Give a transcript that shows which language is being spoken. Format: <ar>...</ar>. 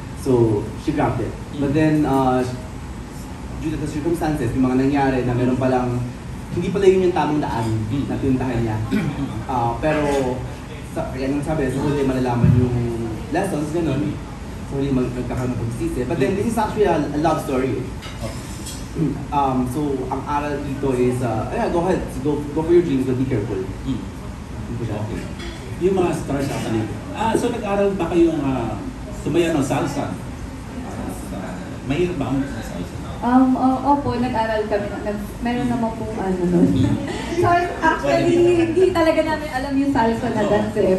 <en>So, she grabbed it. But then, due to the circumstances,</en> <tl>yung mga nangyari na meron palang hindi pala yun yung tamang daan na pinuntahan niya. Pero, yan ang sabi, sa huli malalaman yung lessons, gano'n. Sa huli magkakaroon ng pagsisisi.</tl> <en>But then, this is actually a love story. So,</en> <tl>ang aral dito</tl> <en>is, go ahead, go for your dreams, but be careful.</en> <tl>Okay. Yung mga stars actually. So nag-aral ba kayong sumaya ng salsa? Mahirap ba ang salsa? Opo, nag-aral kami. Meron naman pong nun. So, actually, hindi talaga namin alam yung salsa na dance eh.</tl>